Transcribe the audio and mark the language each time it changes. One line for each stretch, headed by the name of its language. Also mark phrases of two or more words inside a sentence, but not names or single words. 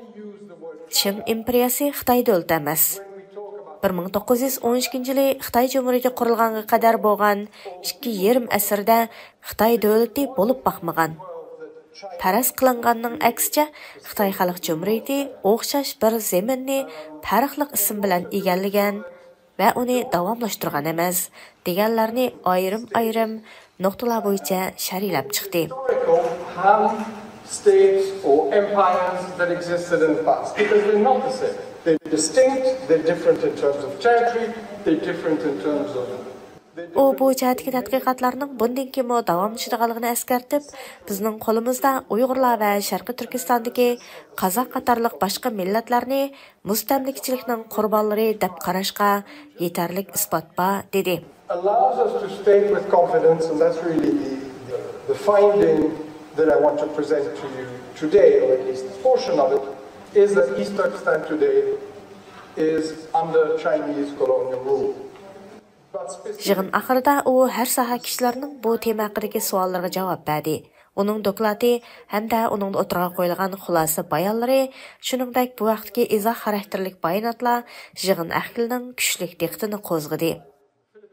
Uzbek: Qing imperiyasi Xitoy davlati emas. 1912-yili Xitoy Jumhuriyati qurilganga qadar bo'lgan 2,5 asrda Xitoy davlati bo'lib baxmagan. Faraz qilinganning aksicha Xitoy Xalq Jumhuriyati o'xshash bir zaminni farqli ism bilan egallagan va uni davomlashtirgan emas deganlarni ayrim nuqtalar bo'yicha sharhlab chiqdi.
English: States or empires that existed in the past, because they're not the same. They're distinct, they're different in terms of territory, they're different in terms of...
Uzbek: U bu jihatdagi tadqiqotlarning bundan keyin davomlashadiganligini eskartib, bizning qo'limizda Uyg'urlar va Sharqi Turkistondagi Qozoq qatorliq boshqa millatlarni mustamlikchilikning qurbonlari deb qarashga yetarli isbot bor dedi.
English: Allows us to state with confidence, and that's really the finding that I want to present to you today, or at least a portion of it, is that East Turkestan today is under Chinese colonial rule.
Uzbek: Yig'in oxirida u har soha kishilarning bu tema haqidagi savollariga javob berdi. Uning doklati hamda uning o'tirg'a qo'yilgan xulosa bayonlari, shuningdek bu vaqtdagi izoh xarakterlik bayonotlar yig'in ahlining kuchli diqqatini qo'zg'adi.